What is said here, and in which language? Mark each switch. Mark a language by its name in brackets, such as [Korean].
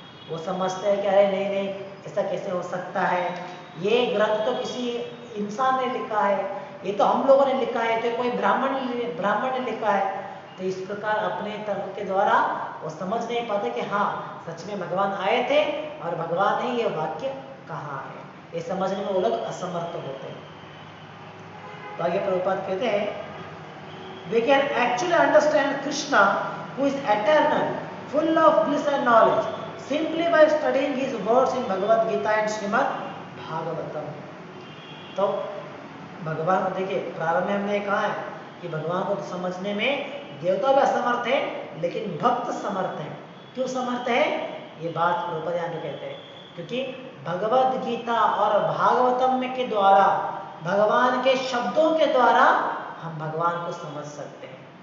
[Hindi] वो समझते हैं कि अरे नहीं ऐसा कैसे हो सकता है, ये ग्रंथ तो किसी इंसान ने लिखा है, ये तो हम लोगों ने लिखा है, तो कोई ब्राह्मण ने लिखा है। तो इस प्रकार अपने तर्क के द्वारा वो समझ नहीं पाते कि हाँ सच में भगवान आए थे और भगवान ने ये वाक्य कहा है, ये समझने में वो लोग असमर्थ होते हैं। तो आगे प्रभुपाद कहते हैं [English] we can actually understand Krishna who is eternal, full of bliss and knowledge simply by studying his words in Bhagavad Gita and Srimad Bhagavatam। [Hindi] तो भगवान को देखिए, प्रारंभ में हमने कहा है कि भगवान को तो समझने में देवता भी असमर्थ है, लेकिन भक्त समर्थ है। क्यों समर्थ है? ये बात प्रभुपाद यहाँ पे कहते हैं क्योंकि भगवद गीता और भागवतम में के द्वारा, भगवान के शब्दों के द्वारा हम भगवान को समझ सकते हैं।